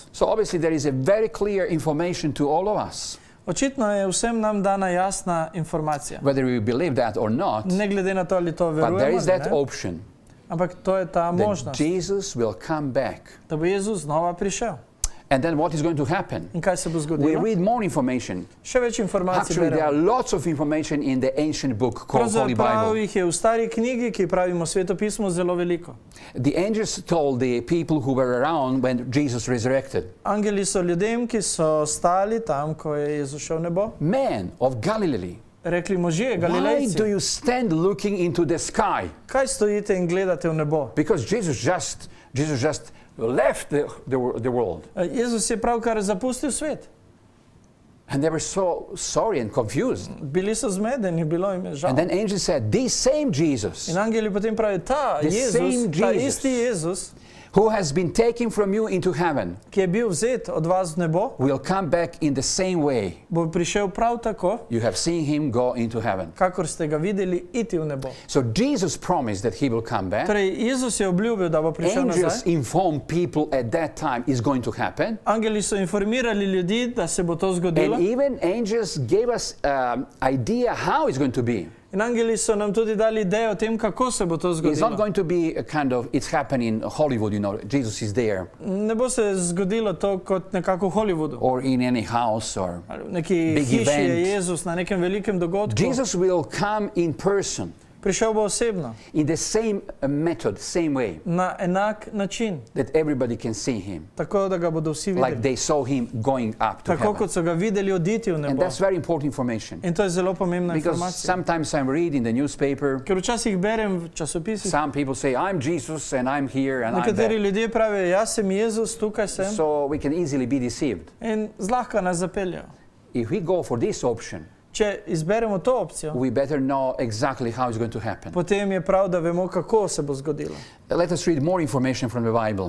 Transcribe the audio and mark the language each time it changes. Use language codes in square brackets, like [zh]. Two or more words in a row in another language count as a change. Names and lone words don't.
[en] So obviously there is a very clear information to all of us. [sl] Očitno je vsem nam dana jasna informacija. [en] Whether we believe that or not, [sl] Ne glede na to, ali to [en] but there [sl] verujemo [en] is [sl] ali [en] that [sl] ne, [en] option [sl] ampak to je ta [en] that [sl] možnost, [en] Jesus will come back. [sl] da bo Jezus znova prišel. [en] And then what is going to happen? [sl] In kaj se bo [en] We [sl] zgodilo? [en] read more information. [sl] Še več informacij [en] Actually, there are [sl] beremo. [en] lots of information in the ancient book called Holy [sl] Pravzaprav [en] Bible. [sl] jih je v stari knjigi, ki pravimo svetopismo, zelo veliko. [en] The angels told the people who were around when Jesus resurrected, [sl] Angeli so ljudem, ki so stali tam, ko je Jezus šel v nebo, [en] "Men of Galilee, [sl] rekli možje, [en] why do [sl] Galilejci, [en] you stand looking into the sky?" [sl] kaj stojite in gledate v nebo? [en] Because Jesus just left the world. [sl] Jezus je pravkar zapustil svet. [en] And they were so sorry and confused. [sl] Bili so zmedeni, bilo jim je žal. [en] And then angels said, "This same Jesus, [sl] In angeli potem pravijo, ta [en] The [sl] Jezus, [en] same [sl] ta [en] Jesus. [sl] isti Jezus, [en] who has been taken from you into heaven, [sl] ki je bil vzet od vas v nebo, [en] will come back in the same way [sl] bo prišel prav tako, [en] you have seen him go into heaven." [sl] kakor ste ga videli iti v nebo. [en] So Jesus promised that he will come back. [sl] Torej, Jezus je obljubil, da bo prišel [en] Angels [sl] nazaj. [en] informed people at that time is going to happen. [sl] Angeli so informirali ljudi, da se bo to zgodilo. [en] And even angels gave us idea how it's going to be. [sl] In angeli so nam tudi dali idejo o tem, kako se bo to [en] It's not [sl] zgodilo. [en] going to be a kind of, it's happening in Hollywood, you know, Jesus is there, [sl] Ne bo se zgodilo to kot nekako v Hollywoodu. [en] or in any house, or [sl] Ali v neki [en] Big [sl] hiši je [en] event. [sl] Jezus na nekem velikem dogodku. [en] Jesus will come in person, [sl] Prišel bo osebno, [en] in the same method, same way, [sl] na enak način, [en] that everybody can see him, [sl] tako da ga bodo vsi [en] like [sl] videli. [en] they saw him going up to [sl] Tako [en] heaven. [sl] kot so ga videli oditi v [en] And [sl] nebo. [en] that's very important information, [sl] In to je zelo pomembna [en] because [sl] informacija. [en] sometimes I'm reading the newspaper, [sl] Ker včasih berem v časopisih, [en] some people say, "I'm Jesus and I'm here and I'm [sl] nekateri [en] there." [sl] ljudje pravijo, jaz sem Jezus, tukaj sem, [en] So we can easily be deceived. [sl] in zlahka nas zapeljajo. [en] If we go for this option, [sl] Če izberemo to opcijo, [en] we better know exactly how it's going to happen. [sl] potem je prav, da vemo, kako se bo zgodilo. [en] Let us read more information from the Bible.